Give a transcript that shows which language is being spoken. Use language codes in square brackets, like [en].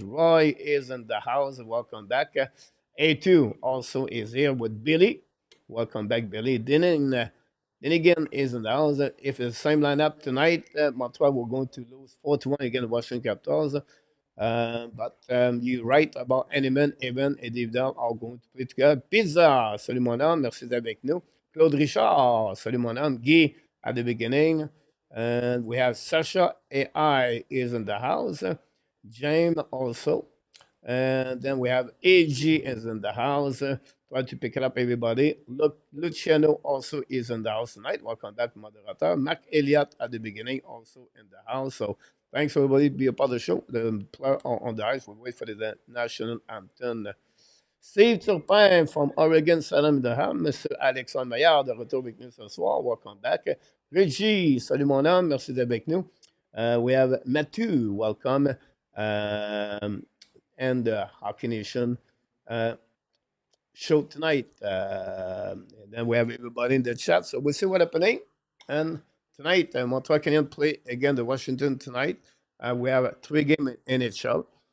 [en] Roy is in the house. Welcome back. A2 also is here with Billy. Welcome back, Billy. Then again is in the house. If it's the same lineup tonight, Montreal will going to lose 4-1 against the Washington Capitals. But you're right about Henneman, Evan et David are going to play together. [fr] Pizza, salut mon homme, merci d'être avec nous. [en] Claude Richard, [fr] salut mon homme. [en] Guy at the beginning. And we have Sasha AI is in the house. James also. And then we have AG is in the house. Try to pick it up, everybody. Look, Luciano also is in the house tonight. Welcome back, moderator. Mac Elliott at the beginning also in the house. So thanks everybody to be a part of the show. The player on the ice will wait for the national anthem. Steve Turpin from Oregon, Salem de Ham. [fr] Monsieur Alexandre Maillard de retour avec nous ce soir. [en] Welcome back. [fr] Reggie, salut mon homme. Merci d'être avec nous. [en] We have Matthew, welcome. And the Hockey Nation show tonight. And then we have everybody in the chat. So we'll see what's happening. And tonight, Montreal Canadiens play again the Washington tonight. We have a 3-game NHL.